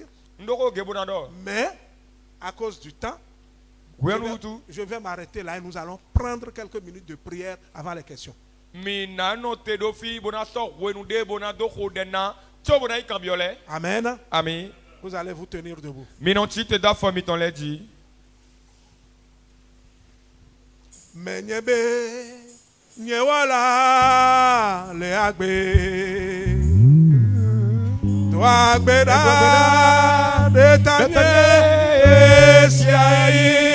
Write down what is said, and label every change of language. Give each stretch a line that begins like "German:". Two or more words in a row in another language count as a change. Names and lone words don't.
French: Mais à cause du temps, je vais m'arrêter là et nous allons prendre quelques minutes de prière avant les questions. Amen. Amen. Vous allez vous tenir debout.
Ewe: Menyebe, nyewala, le agbe. Agbeda de tanye siayi